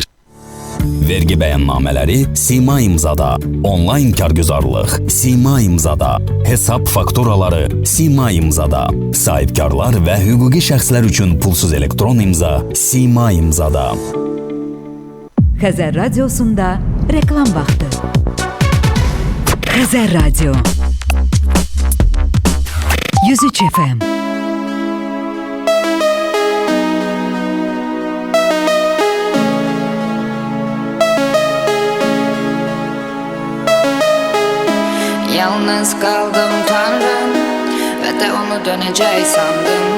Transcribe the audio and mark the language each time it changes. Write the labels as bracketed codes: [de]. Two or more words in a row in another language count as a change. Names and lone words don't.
[az] Vergi bəyannamələri Sima imzada, onlayn kargüzarlıq Sima imzada, hesab fakturaları Sima imzada, sahibkarlar və hüquqi şəxslər üçün pulsuz elektron imza Sima imzada. Xəzər Radiosunda reklam vaxtı. Xəzər Radio 103 FM. [tr] Yalnız kaldım Tanrım ve de onu dönecek sandım.